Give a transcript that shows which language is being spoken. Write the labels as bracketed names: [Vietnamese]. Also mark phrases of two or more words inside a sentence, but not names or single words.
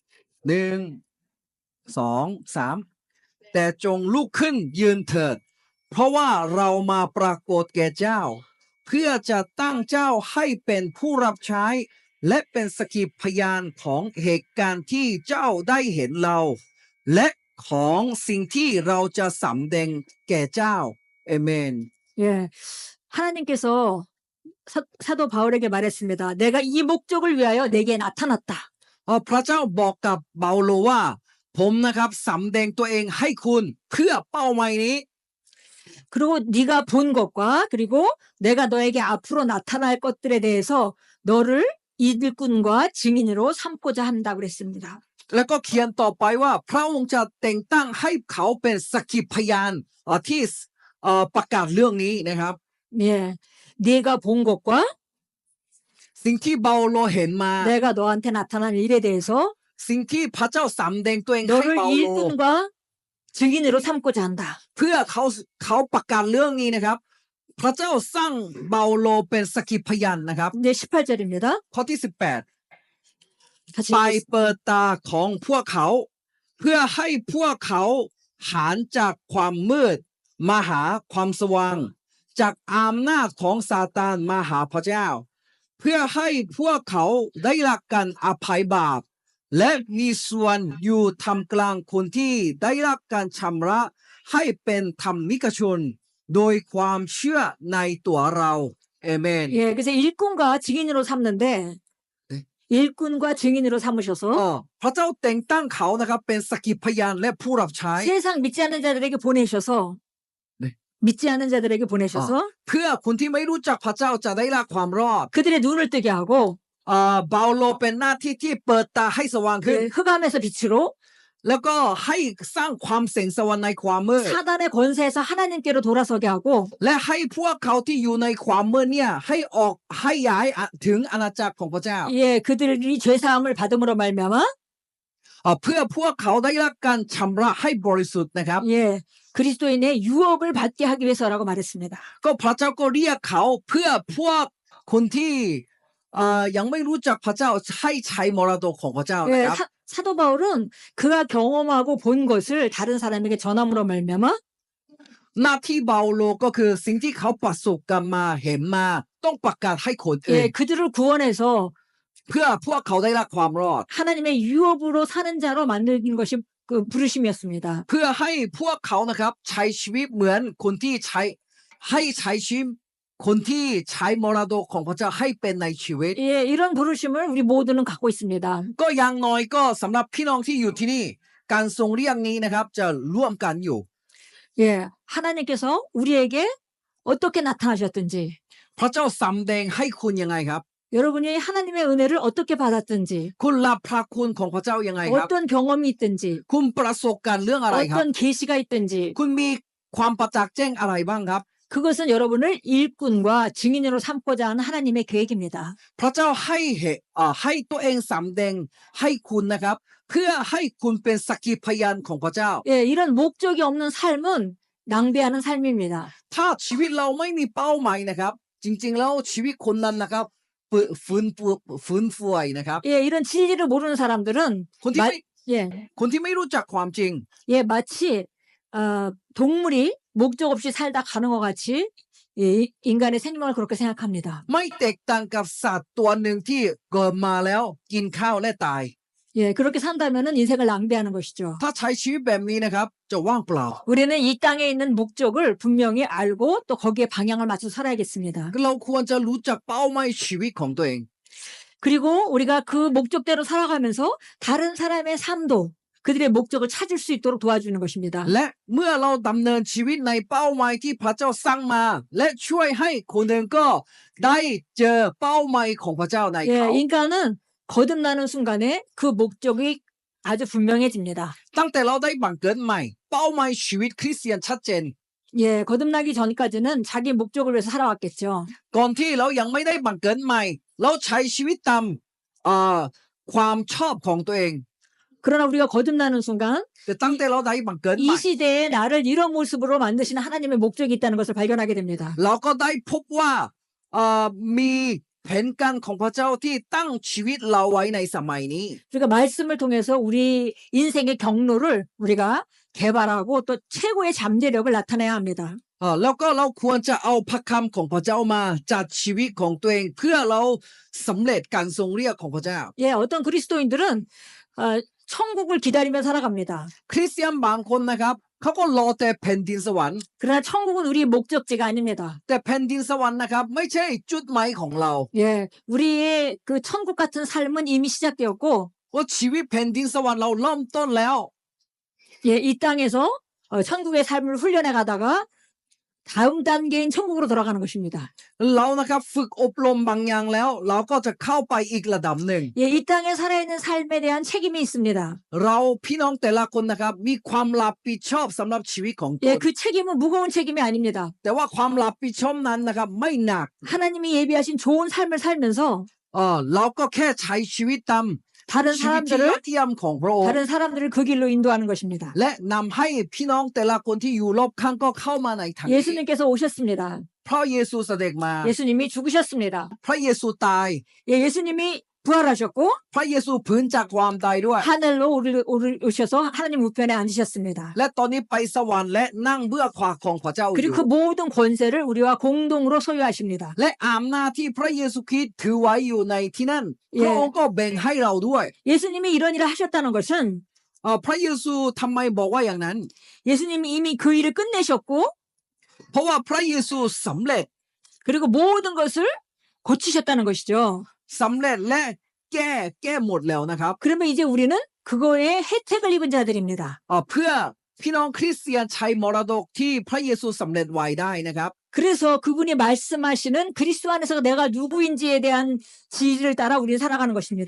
[Thai] 1 2 3 แต่จงลุกขึ้นยืนเถิดเพราะว่าเรามาปรากฏแก่เจ้าเพื่อจะตั้งเจ้าให้เป็นผู้รับใช้และเป็นสักขีพยานของเหตุการณ์ที่เจ้าได้เห็นเราและของสิ่งที่เราจะสำแดงแก่เจ้าเอเมน [Korean] 예, 하나님께서 사도 바울에게 말했습니다. 내가 이 목적을 위하여 내게 나타났다. [Thai] พระเจ้าบอกกับเปาโลว่าผมนะครับสำแดงตัวเองให้คุณเพื่อเป้าหมายนี้ [Korean] 그리고 네가 본 것과 그리고 내가 너에게 앞으로 나타날 것들에 대해서 너를 일꾼과 증인으로 삼고자 한다고 그랬습니다. [Thai] แล้วก็เขียนต่อไปว่าพระองค์จะแต่งตั้งให้เขาเป็นสักขีพยานที่ประกาศเรื่องนี้นะครับ [Korean] 예, 네가 본 것과 [Thai] สิ่งที่เปาโลเห็นมา [Korean] 내가 너한테 나타난 일에 대해서 [Thai] สิ่งที่พระเจ้าสำแดงตัวเองให้ [Korean] 너를 [Thai] เปาโล [Korean] 일꾼과 증인으로 삼고자 한다. [Thai] เพื่อเขาประกาศเรื่องนี้นะครับ พระเจ้าสร้างเปาโลเป็นสักขีพยานนะครับ [Korean] 네, 18절입니다. [Thai] ข้อที่18 [Korean] 같이 [Thai] ไป [Korean] 읽겠습니다. [Thai] เปิดตาของพวกเขา เพื่อให้พวกเขาหันจากความมืดมาหาความสว่าง จากอำนาจของซาตานมาหาพระเจ้า เพื่อให้พวกเขาได้รับการอภัยบาป และมีส่วนอยู่ท่ามกลางคนที่ได้รับการชำระให้เป็นธรรมิกชน โดยความเชื่อในตัวเราเอเมน [Korean] 예, 그래서 일꾼과 증인으로 삼는데 네. 일꾼과 증인으로 삼으셔서 [Thai] พระเจ้าแต่งตั้งเขานะครับเป็นสักขีพยานและผู้รับใช้ [Korean] 세상 믿지 않는 자들에게 보내셔서 네. 믿지 않는 자들에게 보내셔서 [Thai] เพื่อคนที่ไม่รู้จักพระเจ้าจะได้รับความรอด [Korean] 그들의 눈을 뜨게 하고 [Thai] เปาโลเป็นหน้าที่ที่เปิดตาให้สว่างขึ้น [Korean] 그 흑암에서 빛으로 [Thai] แล้วก็ให้สร้างความแสงสว่างในความมืด [Korean] 사단의 권세에서 하나님께로 돌아서게 하고 [Thai] และให้พวกเขาที่อยู่ในความมืดเนี่ยให้ย้ายถึงอาณาจักรของพระเจ้า [Korean] 예, 그들이 죄 사함을 받음으로 말미암아 [Thai] เพื่อพวกเขาได้รับการชำระให้บริสุทธิ์นะครับ [Korean] 예, 그리스도인의 유업을 받게 하기 위해서라고 말했습니다. [Thai] ก็พระเจ้าก็เรียกเขาเพื่อพวกคนที่ยังไม่รู้จักพระเจ้าให้ใช้มรดกของพระเจ้านะ [Korean] 예, [Thai] ครับ [Korean] 사도 바울은 그가 경험하고 본 것을 다른 사람에게 전함으로 말미암아 [Thai] หน้าที่เปาโลก็คือสิ่งที่เขาประสบกันมาเห็นมาต้องประกาศให้คนอื่น [Korean] 예, 그들을 구원해서 [Thai] เพื่อพวกเขาได้รับความรอด [Korean] 하나님의 유업으로 사는 자로 만드는 것이 그 부르심이었습니다. [Thai] เพื่อให้พวกเขานะครับใช้ชีวิตเหมือนคนที่ใช้ชีวิตคนที่ใช้มรดกของพระเจ้าให้เป็นในชีวิต [Korean] 예, 이런 부르심을 우리 모두는 갖고 있습니다. [Thai] ก็อย่างน้อยก็สำหรับพี่น้องที่อยู่ที่นี่ การทรงเรียกนี้นะครับจะร่วมกันอยู่ [Korean] 예, 하나님께서 우리에게 어떻게 나타나셨든지 [Thai] พระเจ้าสำแดงให้คุณยังไงครับ [Korean] 여러분이 하나님의 은혜를 어떻게 받았든지 [Thai] คุณรับพระคุณของพระเจ้ายังไงครับ [Korean] 어떤 경험이 있든지 [Thai] คุณประสบการณ์เรื่องอะไรครับ [Korean] 어떤 계시가 있든지 [Thai] คุณมีความประจักษ์แจ้งอะไรบ้างครับ [Korean] 그것은 여러분을 일꾼과 증인으로 삼고자 하는 하나님의 계획입니다. [Thai] พระเจ้าให้ตัวเองสำแดงให้คุณนะครับ เพื่อให้คุณเป็นสักขีพยานของพระเจ้า [Korean] 예, 이런 목적이 없는 삶은 낭비하는 삶입니다. [Thai] ถ้าชีวิตเราไม่มีเป้าหมายนะครับ จริงๆแล้วชีวิตคนนั้นนะครับฟื้นฟูนะครับ [Korean] 예, 이런 진리를 모르는 사람들은 [Thai] คนที่ไม่รู้จักความจริง [Korean] 예, 마치 동물이 목적 없이 살다 가는 것 같이 이 인간의 생명을 그렇게 생각합니다. [Thai] ไม่แตกต่างกับสัตว์ตัวหนึ่งที่เกิดมาแล้วกินข้าวและตาย [Korean] 예, 그렇게 산다면은 인생을 낭비하는 것이죠. [Thai] ถ้าใช้ชีวิตแบบนี้นะครับจะว่างเปล่า [Korean] 우리는 이 땅에 있는 목적을 분명히 알고 또 거기에 방향을 맞춰 살아야겠습니다. [Thai] เราควรจะรู้จักเป้าหมายชีวิตของตัวเอง [Korean] 그리고 우리가 그 목적대로 살아가면서 다른 사람의 삶도 그들의 목적을 찾을 수 있도록 도와주는 것입니다. [Thai] และเมื่อเราดำเนินชีวิตในเป้าหมายที่พระเจ้าสร้างมา และช่วยให้คนหนึ่งก็ได้เจอเป้าหมายของพระเจ้าในเขา [Korean] 예, 인간은 거듭나는 순간에 그 목적이 아주 분명해집니다. [Thai] ตั้งแต่เราได้บังเกิดใหม่ เป้าหมายชีวิตคริสเตียนชัดเจน [Korean] 예, 거듭나기 전까지는 자기 목적을 위해서 살아왔겠죠. [Thai] ก่อนที่เรายังไม่ได้บังเกิดใหม่ เราใช้ชีวิตตามความชอบของตัวเอง [Korean] 그러나 우리가 거듭나는 순간 [Thai] แต่ตั้งแต่เราได้บังเกิดให [Korean] 이 [Thai] ม่ [Korean] 시대에 나를 이런 모습으로 만드시는 하나님의 목적이 있다는 것을 발견하게 됩니다. [Thai] เราก็ได้พบว่ามีแผนการของพระเจ้าที่ตั้งชีวิตเราไว้ในสมัยนี้ [Korean] 우리가 말씀을 통해서 우리 인생의 경로를 우리가 개발하고 또 최고의 잠재력을 나타내야 합니다. [Thai] แล้วก็เราควรจะเอาพระคำของพระเจ้ามาจัดชีวิตของตัวเองเพื่อเราสำเร็จการทรงเรียกของพระเจ้า [Korean] 예, 어떤 그리스도인들은 천국을 기다리며 살아갑니다. [Thai] คริสเตียนบางคนนะครับเขาก็รอแต่แผ่นดินสวรรค์ [Korean] 그러나 천국은 우리의 목적지가 아닙니다. [Thai] แต่แผ่นดินสวรรค์นะครับไม่ใช่จุดหมายของเรา [Korean] 예, 우리의 그 천국 같은 삶은 이미 시작되었고, [Thai] ว่าชีวิตแผ่นดินสวรรค์เราเริ่มต้นแล้ว [Korean] 예, 이 땅에서 천국의 삶을 훈련해 가다가 다음 단계인 천국으로 돌아가는 것입니다. [Thai] เรานะครับฝึกอบรมบางอย่างแล้ว เราก็จะเข้าไปอีกระดับหนึ่ง [Korean] 예, 이 땅에 살아있는 삶에 대한 책임이 있습니다. [Thai] เราพี่น้องแต่ละคนนะครับมีความรับผิดชอบสำหรับชีวิตของต [Korean] 예, [Thai] น [Korean] 그 책임은 무거운 책임이 아닙니다. [Thai] แต่ว่าความรับผิดชอบนั้นนะครับไม่หนัก [Korean] 하나님이 예비하신 좋은 삶을 살면서 [Thai] เราก็แค่ใช้ชีวิตตาม [Korean] 다른 [Thai] ชีวิตที่ยอ [Korean] 사람들을 [Thai] ดเยี่ยมของพระองค์ [Korean] 다른 사람들을 그 길로 인도하는 것입니다. [Thai] และนำให้พี่น้องแต่ละคนที่อยู่รอบข้างก็เข้ามาในทางนี้ [Korean] 예수님께서 오셨습니다. [Thai] พระเยซูเสด็จมา [Korean] 예수님이 죽으셨습니다. [Thai] พระเยซูตาย [Korean] 예, 예수님이 부활하셨고 [Thai] พระเยซูฟื้นจากความตายด้วย [Korean] 하늘로 오르셔서 하나님 우편에 앉으셨습니다. [Thai] และตอนนี้ไปสวรรค์และนั่งเบื้องขวาของพระเจ้าอยู่ [Korean] 그리고 그 모든 권세를 우리와 공동으로 소유하십니다. [Thai] และอำนาจที่พระเยซูคริสต์ถือไว้อยู่ในที่นั่น [Korean] เย่ [Thai] พระองค์ก็แบ่งให้เราด้วย [Korean] 예수님이 이런 일을 하셨다는 것은 [Thai] พระเยซูทำไมบอกว่าอย่างนั้น [Korean] 예수님이 이미 그 일을 끝내셨고 [Thai] เพราะว่าพระเยซูสำเร็จ [Korean] 그리고 모든 것을 고치셨다는 것이죠. [Thai] สำเร็จและแก้หมดแล้วนะครับ [Korean] 그러면 이제 우리는 그거에 혜택을 입은 자들입니다. [Thai] เพื่อพี่น้องคริสเตียนใช้มรดกที่พระเยซูสำเร็จไว้ได้นะครับ [Korean] 그래서 그분이 말씀하시는 그리스도 안에서 내가 누구인지에 대한 지혜를 따라 우리는 살아가는 것입니다.